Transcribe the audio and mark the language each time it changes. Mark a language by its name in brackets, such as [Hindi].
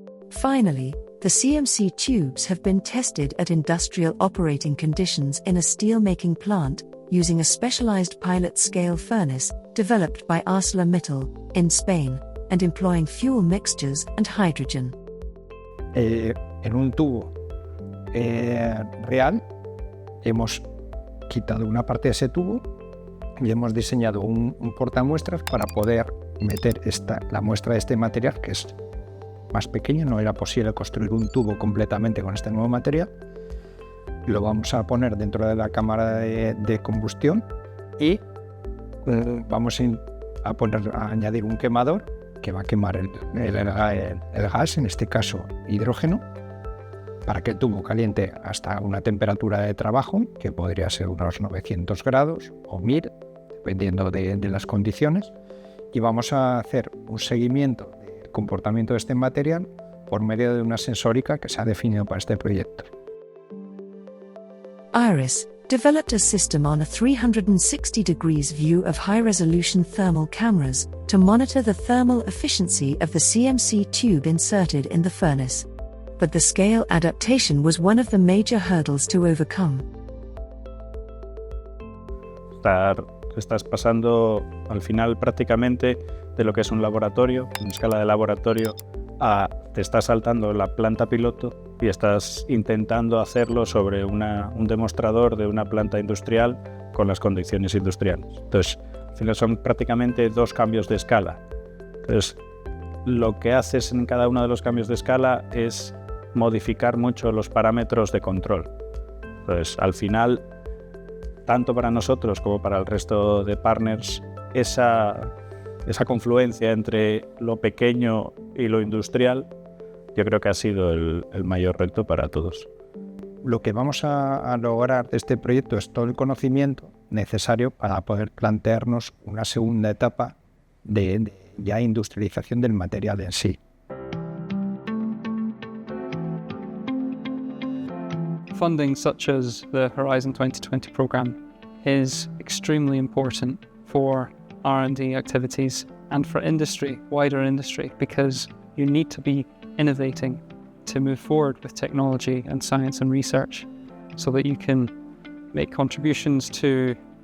[English] Finally, the CMC tubes have been tested at industrial operating conditions in a steel-making plant using a specialized pilot-scale furnace developed by ArcelorMittal in Spain and employing fuel mixtures and hydrogen. [Spanish] En un tubo real hemos quitado una parte de ese tubo y hemos diseñado un portamuestras para poder meter la muestra de este material, que es más pequeño. No era posible construir un tubo completamente con este nuevo material. Lo vamos a poner dentro de la cámara de combustión y vamos a añadir un quemador que va a quemar el gas, en este caso hidrógeno, para que el tubo caliente hasta una temperatura de trabajo, que podría ser unos 900 grados o 1000, dependiendo de las condiciones, y vamos a hacer un seguimiento del comportamiento de este material por medio de una sensórica que se ha definido para este proyecto. [English] IRIS developed a system on a 360 degrees view of high-resolution thermal cameras to monitor the thermal efficiency of the CMC tube inserted in the furnace. But the scale adaptation was one of the major hurdles to overcome. [Spanish] Estás pasando al final prácticamente de lo que es un laboratorio, una escala de laboratorio, te estás saltando la planta piloto y estás intentando hacerlo sobre un demostrador de una planta industrial con las condiciones industriales. Entonces, al final son prácticamente 2 cambios de escala. Entonces, lo que haces en cada uno de los cambios de escala es modificar mucho los parámetros de control. Entonces, al final, tanto para nosotros como para el resto de partners, esa confluencia entre lo pequeño y lo industrial, yo creo que ha sido el mayor reto para todos. Lo que vamos a lograr de este proyecto es todo el conocimiento necesario para poder plantearnos una segunda etapa de ya industrialización del material en sí. [English] Funding such as the Horizon 2020 program is extremely important for R&D activities and for industry, wider industry, because you need to be innovating to move forward with technology and science and research so that you can make contributions to